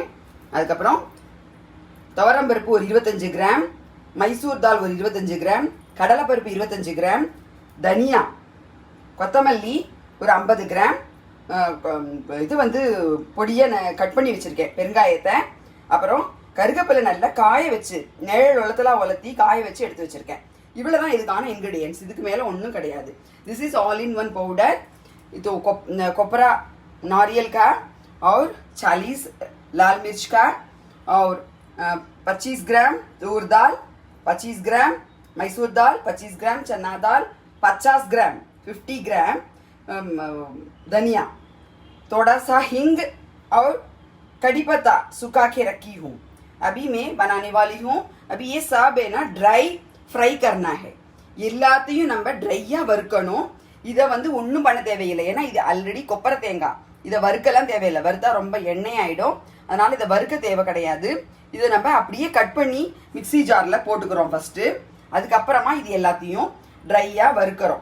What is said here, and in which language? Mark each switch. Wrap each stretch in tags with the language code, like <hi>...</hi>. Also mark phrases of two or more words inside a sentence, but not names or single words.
<ta>அதுக்கப்புறம் துவரம்பருப்பு ஒரு 25 கிராம், மைசூர் தால் ஒரு 25 கிராம், கடலைப்பருப்பு 25 கிராம், தனியா, கொத்தமல்லி ஒரு 50 கிராம், இது வந்து பொடியை நான் கட் பண்ணி வச்சுருக்கேன், பெருங்காயத்தை. அப்புறம் கருகப்பிலை நல்லா காய வச்சு நிழல் உலத்தலாம் உலர்த்தி காய வச்சு எடுத்து வச்சுருக்கேன். இவ்வளோ தான் இதுக்கான இன்க்ரீடியன்ட்ஸ். இதுக்கு மேலே ஒன்றும் கிடையாது.</ta> <en>this is all in one powder.</en> <hi>तो कोपरा नारियल का और 40 लाल मिर्च का और 25 ग्राम तूर दाल, 25 ग्राम मैसूर दाल, 25 ग्राम चना दाल, 50 ग्राम 50 ग्राम धनिया, थोड़ा सा हींग और कड़ी पत्ता सुखा के रखी हूँ. अभी मैं बनाने वाली हूँ. अभी ये सब है ना</hi> <en>dry fry</en> <hi>करना है.</hi> <ta>எல்லாத்தையும் நம்ம ட்ரையாக வறுக்கணும். இதை வந்து ஒன்றும் பண்ண தேவையில்லை, ஏன்னா இது ஆல்ரெடி கொப்பரை தேங்காய். இதை வறுக்கலாம் தேவையில்லை, வறுத்தா ரொம்ப எண்ணெய் ஆகிடும். அதனால் இதை வறுக்க தேவை கிடையாது. இதை நம்ம அப்படியே கட் பண்ணி மிக்சி ஜாரில் போட்டுக்கிறோம் ஃபஸ்ட்டு. அதுக்கப்புறமா இது எல்லாத்தையும் ட்ரையாக வறுக்கிறோம்.</ta>